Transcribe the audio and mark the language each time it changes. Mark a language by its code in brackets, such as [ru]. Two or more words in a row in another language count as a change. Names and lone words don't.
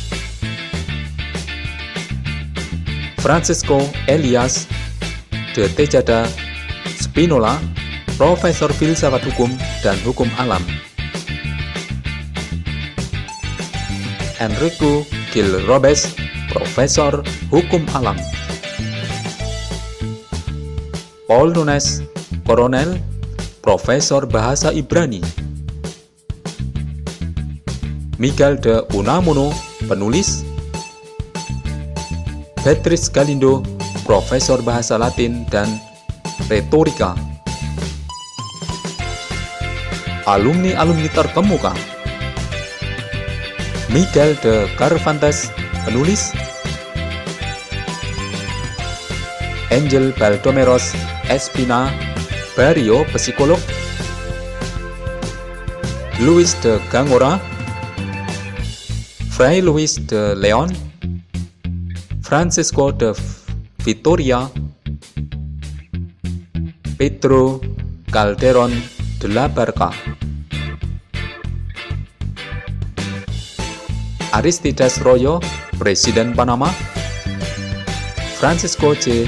[id] Francisco Elias de Tejada Spinola, Profesor Filsafat Hukum dan Hukum Alam. Enrico Gil Robes, Profesor Hukum Alam. Paul Nunes, Koronel, Profesor Bahasa Ibrani. Miguel de Unamuno, penulis. Beatrice Galindo, Profesor Bahasa Latin dan Retorika. Alumni-alumni terkemuka. Miguel de Cervantes, penulis. Angel Baldomeros Espina Barrio, psikolog. Luis de Gangora, Fray Luis de Leon, Francisco de Vitoria, Pedro Calderón de la Barca, Aristides Royo, Presiden Panama, Francisco J.